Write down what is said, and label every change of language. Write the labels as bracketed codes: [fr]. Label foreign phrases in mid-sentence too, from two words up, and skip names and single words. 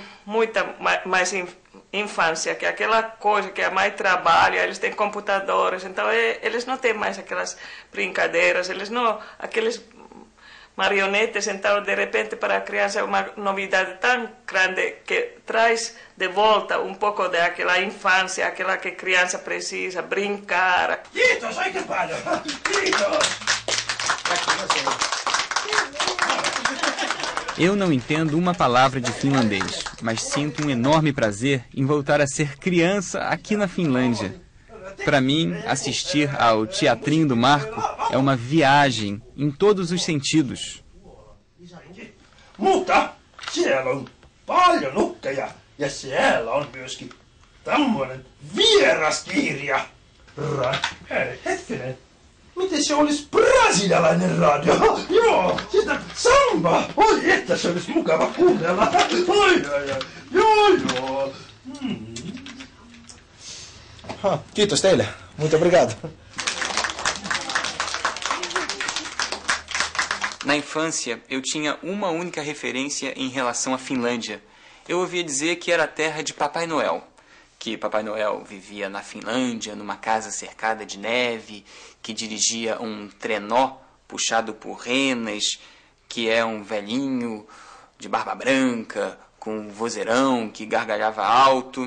[pt] muita mais infância, que aquela coisa que é mais trabalho, eles têm computadores, então eles não têm mais aquelas brincadeiras, eles não, aqueles marionetes, então de repente para a criança é uma novidade tão grande que traz de volta um pouco daquela infância, aquela que a criança precisa brincar. [fi] Kiitos oikein paljon! Kiitos! [pt] Eu não entendo uma palavra de finlandês, mas sinto um enorme prazer em voltar a ser criança aqui na Finlândia. Para mim, assistir ao Teatrinho do Marco é uma viagem em todos os sentidos. [fi] Mutta siellä on paljon nukkeja ja siellä on myöskin tämmöinen vieraskirja. Hei, hetkinen. Miten se olisi brasilialainen radio? Joo, sitä samba. Oi, että se olisi mukava kuunnella. Oi. Joo. Kiitos teille. [pt] Muito obrigado. Na infância, eu tinha uma única referência em relação à Finlândia. Eu ouvia dizer que era a terra de Papai Noel, que Papai Noel vivia na Finlândia, numa casa cercada de neve, que dirigia um trenó puxado por renas, que é um velhinho de barba branca, com um vozeirão que gargalhava alto.